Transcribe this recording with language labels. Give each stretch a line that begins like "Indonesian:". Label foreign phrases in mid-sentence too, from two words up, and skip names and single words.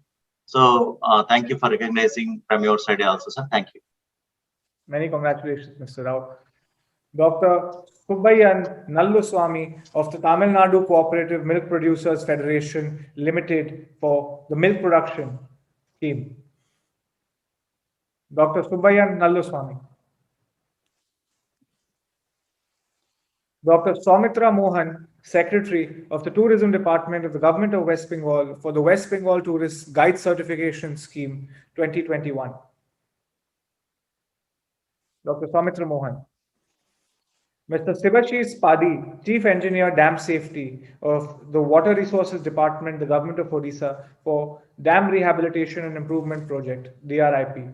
English: So thank you for recognizing from your side also, sir. Thank you. Many congratulations, Mr. Rao. Dr. Subbayan Nalluswamy of the Tamil Nadu Cooperative Milk Producers Federation Limited for the milk production scheme. Dr. Subbayan Nalluswamy. Dr. Soumitra Mohan, Secretary of the Tourism Department of the Government of West Bengal for the West Bengal Tourist Guide Certification Scheme 2021. Dr. Soumitra Mohan. Mr. Sivashish Padi, Chief Engineer Dam Safety of the Water Resources Department, the Government of Odisha for Dam Rehabilitation and Improvement Project, DRIP.